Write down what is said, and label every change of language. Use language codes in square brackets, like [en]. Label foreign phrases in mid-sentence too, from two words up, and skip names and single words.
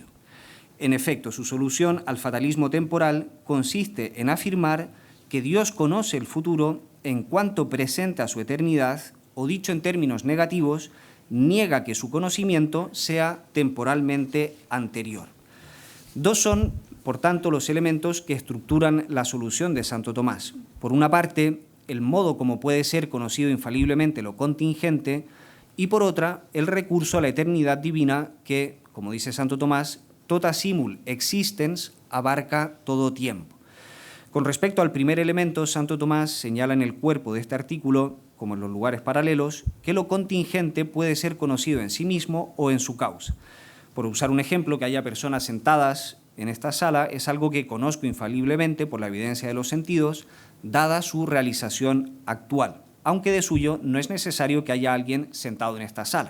[es] En efecto, su solución al fatalismo temporal consiste en afirmar que Dios conoce el futuro en cuanto presenta su eternidad, o dicho en términos negativos, niega que su conocimiento sea temporalmente anterior. Dos son, por tanto, los elementos que estructuran la solución de Santo Tomás. Por una parte, el modo como puede ser conocido infaliblemente lo contingente, y por otra, el recurso a la eternidad divina que, como dice Santo Tomás, [la] tota simul existens, [es] abarca todo tiempo. Con respecto al primer elemento, Santo Tomás señala en el cuerpo de este artículo, como en los lugares paralelos, que lo contingente puede ser conocido en sí mismo o en su causa. Por usar un ejemplo, que haya personas sentadas en esta sala es algo que conozco infaliblemente por la evidencia de los sentidos, dada su realización actual, aunque de suyo no es necesario que haya alguien sentado en esta sala.